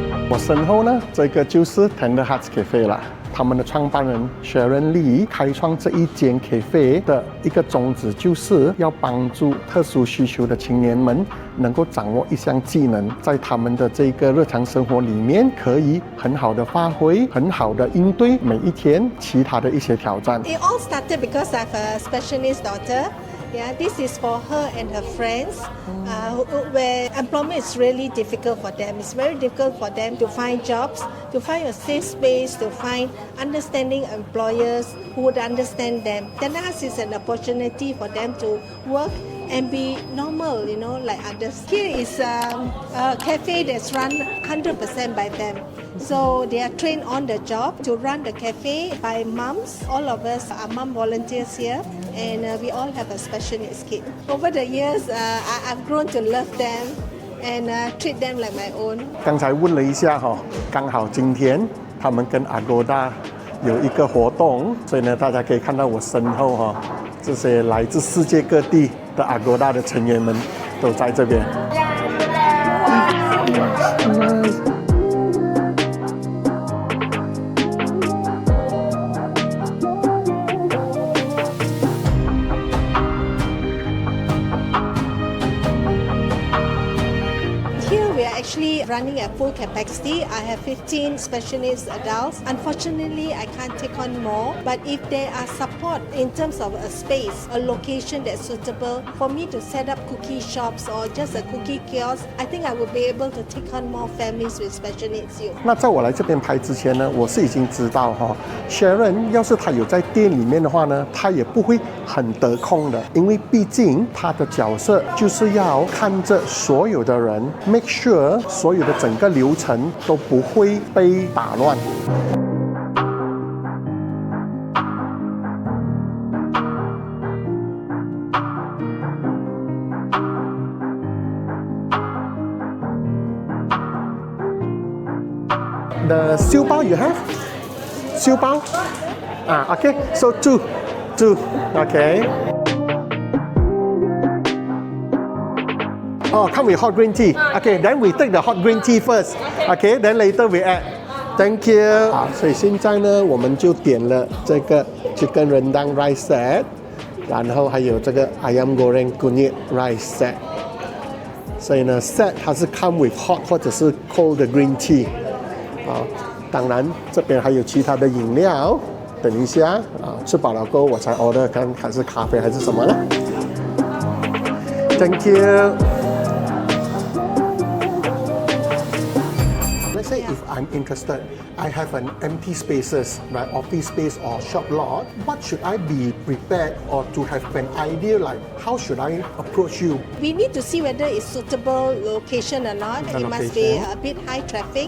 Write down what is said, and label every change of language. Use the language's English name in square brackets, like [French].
[Chinese] 我身后呢，这个就是 Tender Hearts Cafe 啦。他们的创办人 Sharon Lee 开创这一间 cafe 的一个宗旨，就是要帮助特殊需求的青年们能够掌握一项技能，在他们的这个日常生活里面可以很好的发挥，很好的应对每一天其他的一些挑战。 [English] It all started because I have a special needs daughter. Yeah, this is for her and her friends, where employment is really difficult for them. It's very difficult for them to find jobs, to find a safe space, to find understanding employers who would understand them. Tender Hearts is an opportunity for them to work and be normal, like others. Here is a cafe that's run 100% by them. So they are trained on the job to run the cafe by moms. All of us are mom volunteers here, and we all have a special needs kid. Over the years, I've grown to love them and treat them like my own. [Chinese] 刚才问了一下刚好今天他们跟 Agoda 有一个活动，所以呢，大家可以看到我身后这些来自世界各地的 Agoda 的成员们都在这边。 [English] Here we are actually running at full capacity. I have 15 special needs adults. Unfortunately, I can't take on more. But if there are support in terms of a space, a location that's suitable for me to set up cookie shops or just a cookie kiosk, I think I will be able to take on more families with special needs youth. [Chinese] 那在我来这边拍之前呢，我是已经知道Sharon 要是他有在店里面的话呢，他也不会很得空的，因为毕竟他的角色就是要看着所有的人 ， [English] make sure [Chinese] 所有的整个流程都不会被打乱。 [English] The 燒包 you have? 燒包okay. So two, okay. Oh, come with hot green tea. Okay, then we take the hot green tea first. Okay, then later we add. Thank you. [Chinese] 好，所以现在呢，我们就点了这个 chicken rendang rice set， 然后还有这个 ayam goreng kunyit rice set。所以呢 ，set 它是 [English] come with hot [Chinese] 或者是 cold 的 green tea。好，当然这边还有其他的饮料。等一下吃饱了过后我才 order 看还是咖啡还是什么呢 ？ [English] Thank you. Let's say if I'm interested, I have an empty spaces, like office space or shop lot. What should I be prepared or to have an idea like how should I approach you? We need to see whether it's suitable location or not. It must be a bit high traffic.